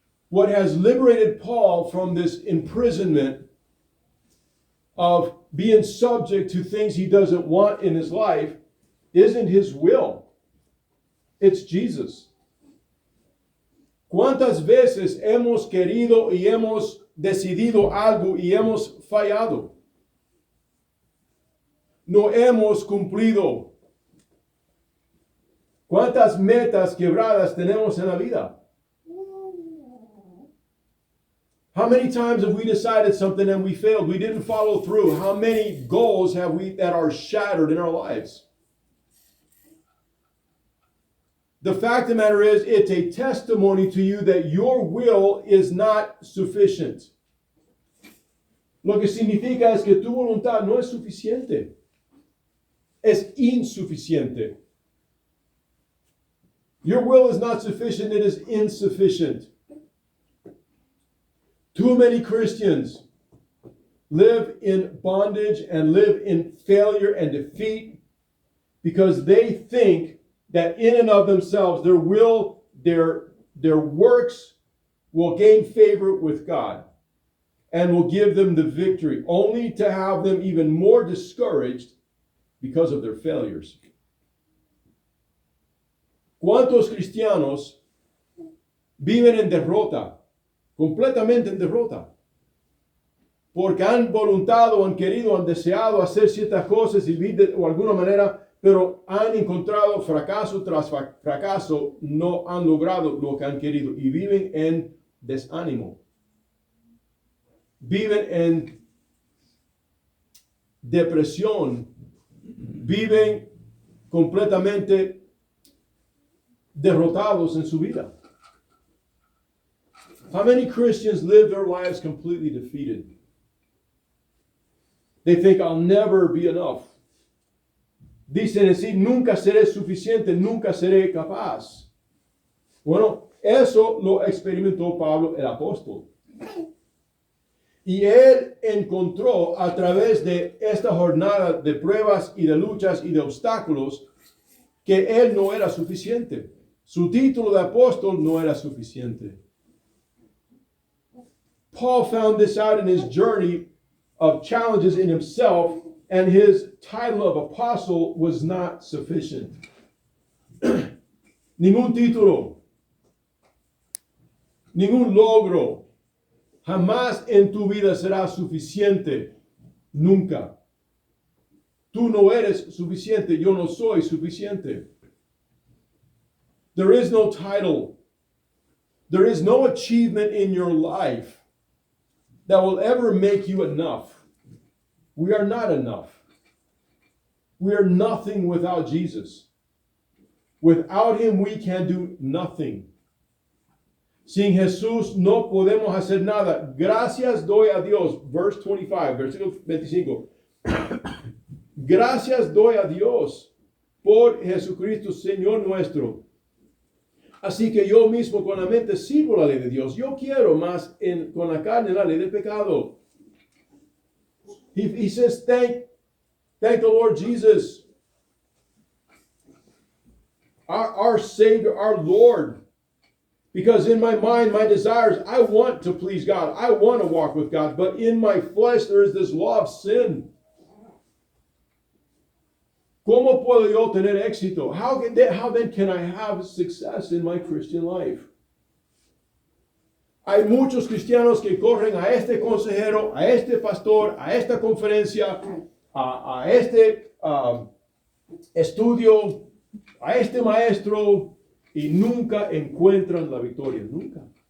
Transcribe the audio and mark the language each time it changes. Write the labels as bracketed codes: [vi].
[en] What has liberated Paul from this imprisonment of being subject to things he doesn't want in his life isn't his will. It's Jesus. [es] ¿Cuántas veces hemos querido y hemos decidido algo y hemos fallado? No hemos cumplido. ¿Cuántas metas quebradas tenemos en la vida? [en] How many times have we decided something and we failed? We didn't follow through. How many goals have we that are shattered in our lives? The fact of the matter is, it's a testimony to you that your will is not sufficient. [es] Lo que significa es que tu voluntad no es suficiente. Es insuficiente. [en] Your will is not sufficient, it is insufficient. Too many Christians live in bondage and live in failure and defeat because they think that in and of themselves, their works will gain favor with God and will give them the victory, only to have them even more discouraged because of their failures. [es] ¿Cuántos cristianos viven en derrota? Completamente en derrota. Porque han voluntado, han querido, han deseado hacer ciertas cosas y vivir de alguna manera, pero han encontrado fracaso tras fracaso, no han logrado lo que han querido y viven en desánimo. Viven en depresión. Viven completamente derrotados en su vida. [en] How many Christians live their lives completely defeated? They think, I'll never be enough. [es] Dicen así, nunca seré suficiente, nunca seré capaz. Bueno, eso lo experimentó Pablo el apóstol. Y él encontró a través de esta jornada de pruebas y de luchas y de obstáculos que él no era suficiente. Su título de apóstol no era suficiente. [en] Paul found this out in his journey of challenges in himself, and his title of apostle was not sufficient. [es] Ningún título, ningún logro, jamás en tu vida será suficiente. Nunca. Tú no eres suficiente, yo no soy suficiente. [en] There is no title. There is no achievement in your life that will ever make you enough. We are not enough. We are nothing without Jesus. Without him, we can do nothing. [es] Sin Jesús no podemos hacer nada. Gracias doy a Dios. [en] Verse 25, [es] versículo 25. Gracias doy a Dios por Jesucristo, Señor nuestro. Así que yo mismo con la mente sirvo la ley de Dios. Yo quiero más con la carne la ley del pecado. [en] He says, thank the Lord Jesus, our Savior, our Lord. Because in my mind, my desires, I want to please God. I want to walk with God. But in my flesh, there is this law of sin. [es] ¿Cómo puedo yo tener éxito? [en] How then can I have success in my Christian life? [es] Hay muchos cristianos que corren a este consejero, a este pastor, a esta conferencia, a este estudio, a este maestro, y nunca encuentran la victoria, nunca.